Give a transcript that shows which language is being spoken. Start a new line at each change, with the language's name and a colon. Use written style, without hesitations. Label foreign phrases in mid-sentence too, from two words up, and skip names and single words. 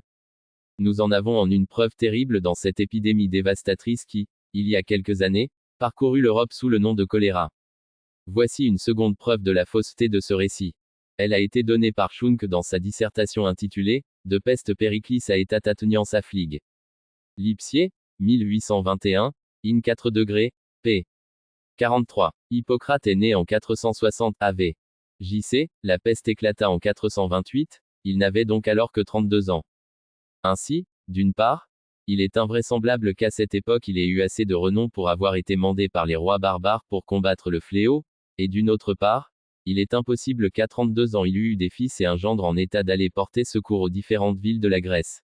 French: Nous en avons en une preuve terrible dans cette épidémie dévastatrice qui, il y a quelques années, parcourut l'Europe sous le nom de choléra. Voici une seconde preuve de la fausseté de ce récit. Elle a été donnée par Schunk dans sa dissertation intitulée « De peste Périclis à état atteniance affligue ». Lipsier, 1821, in 4 degrés, p. 43. Hippocrate est né en 460 AV. J.C., la peste éclata en 428, il n'avait donc alors que 32 ans. Ainsi, d'une part, il est invraisemblable qu'à cette époque il ait eu assez de renom pour avoir été mandé par les rois barbares pour combattre le fléau, et d'une autre part, il est impossible qu'à 32 ans il eût eu des fils et un gendre en état d'aller porter secours aux différentes villes de la Grèce.